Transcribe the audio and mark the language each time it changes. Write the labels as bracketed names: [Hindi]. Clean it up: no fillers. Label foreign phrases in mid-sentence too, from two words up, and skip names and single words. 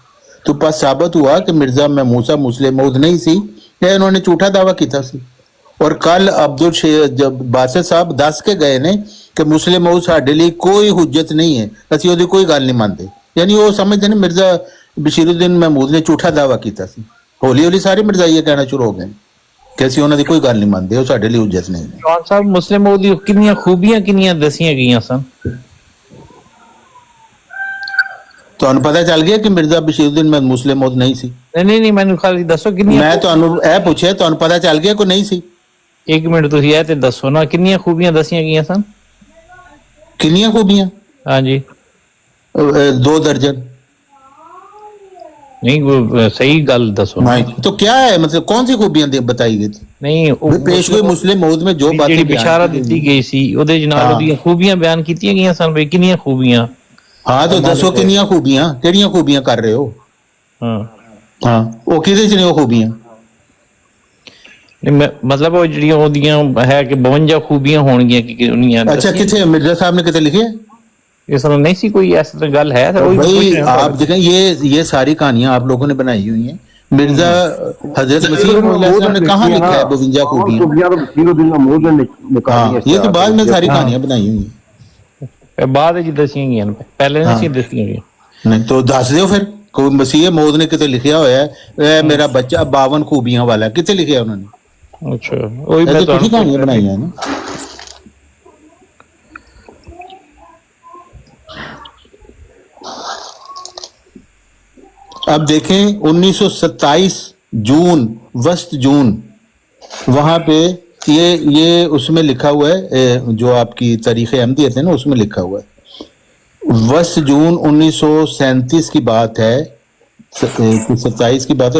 [Hindi] तो बस साबित हुआ कि मिर्ज़ा महमूद साहब मुस्लिम मऊद नहीं सी, ये उन्होंने झूठा दावा किया सी। [Punjabi] ਔਰ ਕੱਲ੍ਹ ਅਬਦੁਲ ਜਬ ਬਾਸਿਤ ਸਾਹਬ ਦੱਸ ਕੇ ਗਏ ਨੇ ਕਿ ਮੁਸਲਿਮ ਮਊਦ ਸਾਡੇ ਲਈ ਕੋਈ ਹੁੱਜਤ ਨਹੀਂ ਹੈ, ਅਸੀਂ ਓਹਦੀ ਕੋਈ ਗੱਲ ਨਹੀਂ ਮਾਨਤੇ। [Hindi] यानी वो समझते ने मिर्ज़ा बशीरुद्दीन महमूद ने झूठा दावा किया सी। [Punjabi] ਹੌਲੀ ਹੌਲੀ ਸਾਰੇ ਮਿਰਜ਼ਾ ਯੇ ਕਹਿਣਾ ਸ਼ੁਰੂ ਹੋ ਗਏ ਕਿ ਅਸੀਂ ਉਹਨਾਂ ਦੀ ਕੋਈ ਗੱਲ ਨਹੀਂ ਮਾਨਤੇ, ਵੋ ਸਾਡੇ ਲਈ ਹੁੱਜਤ ਨਹੀਂ ਹੈ। ਚੌਹਾਨ ਸਾਹਬ ਮੁਸਲਿਮ ਮਊਦ ਦੀ ਕਿੰਨੀਆਂ ਖੂਬੀਆਂ ਕਿੰਨੀਆਂ ਦੱਸੀਆਂ ਗਈਆਂ ਸਨ, [Hindi] ਤੁਹਾਨੂੰ पता चल गया कि मिर्ज़ा बशीरुद्दीन महमूद मुस्लिम मऊद नहीं सी? [Punjabi] ਨਹੀਂ ਮੈਨੂੰ ਖਾਲੀ ਦੱਸੋ ਕਿੰਨੀਆਂ। मैं ਤੁਹਾਨੂੰ ਇਹ ਪੁੱਛਿਆ ਤੁਹਾਨੂੰ [Hindi] पता चल गया [Punjabi] ਕੋਈ ਨਹੀਂ ਸੀ? ਇੱਕ ਮਿੰਟ ਤੁਸੀਂ ਇਹ ਤੇ ਦੱਸੋ ਨਾ ਕਿੰਨੀਆਂ ਖੂਬੀਆਂ ਦੱਸੀਆਂ ਗਈਆਂ ਸਨ। ਕਿੰਨੀਆਂ ਖੂਬੀਆਂ? ਹਾਂ ਜੀ 2 ਦਰਜਨ। ਨਹੀਂ ਸਹੀ ਗੱਲ ਦੱਸੋ। [Hindi] तो क्या है मतलब कौन सी खूबियां बताई गई थी? [Punjabi] ਨਹੀਂ ਵੀ ਪੇਸ਼ਗੋਈ ਮੁਸਲਿਮ ਮੌਦ [Hindi] में जो बातें [Punjabi] ਜਿਹੜੀ [Hindi] बयान [Punjabi] ਬਿਸ਼ਾਰਤ [Hindi] की [Punjabi] ਦਿੱਤੀ [Hindi] गई [Punjabi] ਗਈ ਸੀ ਉਹਦੇ ਨਾਲ ਹਾਂ। ਉਹਦੀਆਂ ਖੂਬੀਆਂ ਬਿਆਨ ਕੀਤੀਆਂ ਗਈਆਂ ਸਨ ਵੀ ਕਿੰਨੀਆਂ ਖੂਬੀਆਂ। ਹਾਂ ਤੋ ਦੱਸੋ ਕਿੰਨੀਆਂ ਖੂਬੀਆਂ ਕਿਹੜੀਆਂ ਖੂਬੀਆਂ ਕਰ ਰਹੇ ਹੋ। ਹਾਂ ਹਾਂ ਵੋ ਕਿਹਦੇ ਚ ਨੇ ਵੋ ਖੂਬੀਆਂ। ਨਹੀਂ, ਮਤਲਬ ਉਹ ਜਿਹੜੀਆਂ ਉਹਦੀਆਂ ਹੈ ਕਿ 52 ਖੂਬੀਆਂ ਹੋਣਗੀਆਂ ਕਿ ਉਹਨੀਆਂ ਅੱਛਾ ਕਿੱਥੇ ਮਿਰਜ਼ਾ ਸਾਹਬ ਨੇ ਕਿੱਥੇ ਲਿਖੇ ਹੈ? ਇਸ ਤਰ੍ਹਾਂ ਨਹੀਂ ਸੀ ਕੋਈ ਇਸ ਤਰ੍ਹਾਂ ਗੱਲ ਹੈ ਤਾਂ ਉਹੀ [Hindi] भाई [Punjabi] ਪੁੱਛ ਰਿਹਾ [Hindi] आप देखें ये सारी कहानियां आप लोगों ने बनाई हुई हैं। मिर्जा हजरत मसीह मौद अलैहिस्सलाम ने कहाँ लिखा है 52 खूबियां। खूबियां तो बसीरुद्दीन महमूद ने निकाली हाँ हैं। ये तो बाद में सारी कहानियां बनाई हुई हैं। [Punjabi] ਇਹ ਬਾਅਦ ਵਿੱਚ ਦੱਸੀਆਂ ਗਈਆਂ ਨੇ, ਪਹਿਲੇ ਨਹੀਂ ਸੀ ਦੱਸੀਆਂ ਗਈਆਂ। ਨਹੀਂ ਤੋ ਦੱਸ ਦਿਓ ਫਿਰ ਕੋਈ ਮਸੀਹ ਮੌਦ ਨੇ ਕਿਤੇ ਲਿਖਿਆ ਹੋਇਆ ਹੈ ਏ ਮੇਰਾ ਬੱਚਾ 52 ਖੂਬੀਆਂ ਵਾਲਾ ਹੈ, ਕਿਤੇ ਲਿਖਿਆ ਉਨ੍ਹੋਂ ਨੇ। ਅੱਛਾ ਉਹੀ [Hindi] ये [Punjabi] ਮੈਂ ਤੋ ਤੁਸੀ ਕਹਾਣੀਆਂ ਤੁਹਾਨੂੰ [Hindi] बनाई हैं ना। अब देखें 1927 जून वस्त जून वहां पे ये उसमें लिखा हुआ है जो आपकी तारीख अहमदियत है ना उसमें लिखा हुआ है वस्त जून 1937 की बात है 27 की बात है।